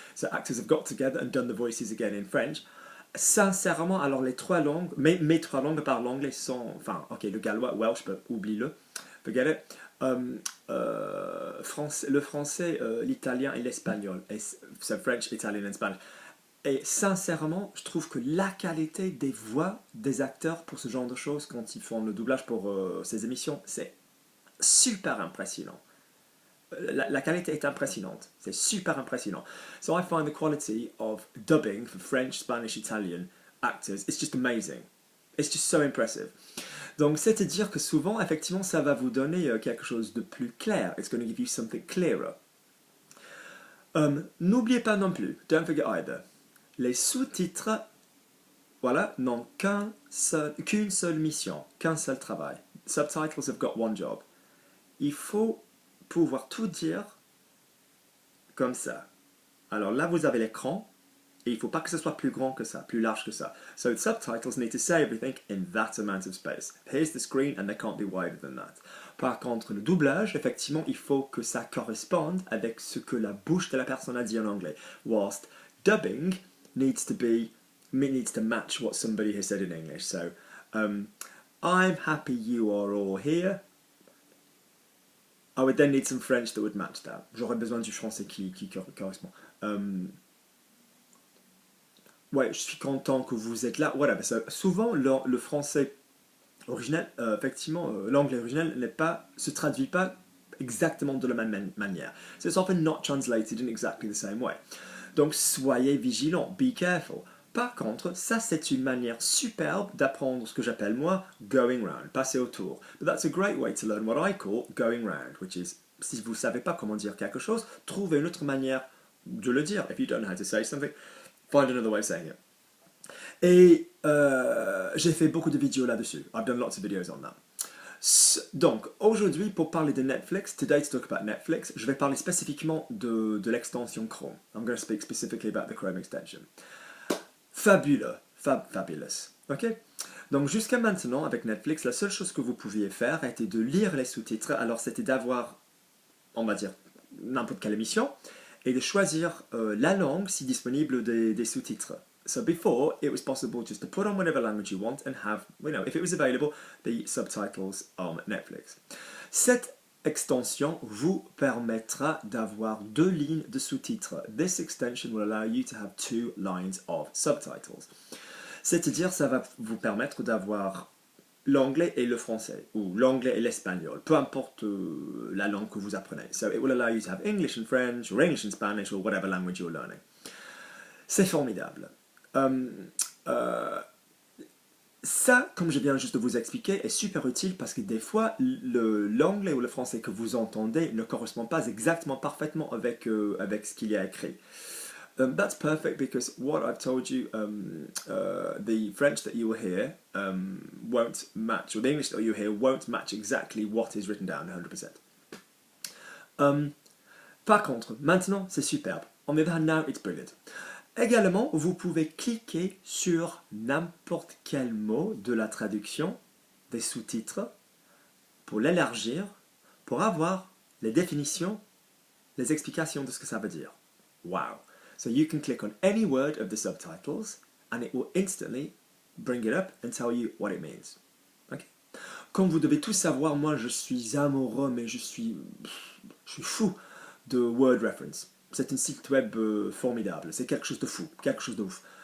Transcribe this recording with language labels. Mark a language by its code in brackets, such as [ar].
[en] So actors have got together and done the voices again in French. [fr] Sincèrement, alors les trois langues, mes trois langues par l'anglais sont, enfin, ok, le gallois, Welsh, oublie-le, [en] forget it. [fr] Le français, l'italien et l'espagnol. [en] So French, Italian and Spanish. [fr] Et sincèrement, je trouve que la qualité des voix des acteurs pour ce genre de choses, quand ils font le doublage pour ces émissions, c'est super impressionnant. La qualité est impressionnante. C'est super impressionnant. [en] So I find the quality of dubbing for French, Spanish, Italian actors, it's just amazing. It's just so impressive. [fr] Donc, c'est-à-dire que souvent, effectivement, ça va vous donner quelque chose de plus clair. [en] It's going to give you something clearer. [fr] N'oubliez pas non plus, [en] don't forget either, [fr] les sous-titres, voilà, n'ont qu'une seule mission, qu'un seul travail. [en] Subtitles have got one job. [fr] Il faut pouvoir tout dire comme ça. Alors là, vous avez l'écran, et il ne faut pas que ce soit plus grand que ça, plus large que ça. [en] So the subtitles need to say everything in that amount of space. Here's the screen and they can't be wider than that. [fr] Par contre, le doublage, effectivement, il faut que ça corresponde avec ce que la bouche de la personne a dit en anglais. [en] Whilst dubbing needs to match what somebody has said in English. So, I'm happy you are all here. I would then need some French that would match that. [fr] J'aurais besoin du français qui correspond. Ouais, je suis content que vous êtes là. Voilà, souvent le français original, effectivement, l'anglais original se traduit pas exactement de la même manière. [en] So it's often not translated in exactly the same way. [fr] Donc soyez vigilants, [en] be careful. [fr] Par contre, ça c'est une manière superbe d'apprendre ce que j'appelle moi [en] going round, [fr] passer autour. [en] But that's a great way to learn what I call going round, which is, [fr] si vous ne savez pas comment dire quelque chose, trouvez une autre manière de le dire. [en] If you don't know how to say something, find another way of saying it. [fr] Et j'ai fait beaucoup de vidéos là-dessus. [en] I've done lots of videos on that. [fr] Donc, aujourd'hui, pour parler de Netflix, [en] today to talk about Netflix, [fr] je vais parler spécifiquement de l'extension Chrome. [en] I'm going to speak specifically about the Chrome extension. Fabulous. Fabulous. Ok? [fr] Donc, jusqu'à maintenant, avec Netflix, la seule chose que vous pouviez faire était de lire les sous-titres. Alors, c'était d'avoir, on va dire, n'importe quelle émission, et de choisir la langue si disponible des sous-titres. [en] So before, it was possible just to put on whatever language you want and have, if it was available, the subtitles on Netflix. [fr] Cette extension vous permettra d'avoir 2 lignes de sous-titres. [en] This extension will allow you to have 2 lines of subtitles. [fr] C'est-à-dire, ça va vous permettre d'avoir l'anglais et le français, ou l'anglais et l'espagnol, peu importe la langue que vous apprenez. [en] So it will allow you to have English and French, or English and Spanish, or whatever language you're learning. [fr] C'est formidable. Ça, comme je viens juste de vous expliquer, est super utile parce que des fois, l'anglais ou le français que vous entendez ne correspond pas exactement parfaitement avec ce qu'il y a écrit. [en] That's perfect because what I've told you, the French that you will hear won't match, or the English that you hear won't match exactly what is written down 100%. [fr] Par contre, maintenant, c'est superbe. [en] On the other hand, now it's brilliant. [fr] Également, vous pouvez cliquer sur n'importe quel mot de la traduction des sous-titres pour l'élargir, pour avoir les définitions, les explications de ce que ça veut dire. [en] Wow! So you can click on any word of the subtitles and it will instantly bring it up and tell you what it means. Okay? [fr] Comme vous devez tous savoir, moi je suis amoureux, mais je suis fou de Word Reference. C'est un site web formidable, c'est quelque chose de fou, quelque chose de ouf.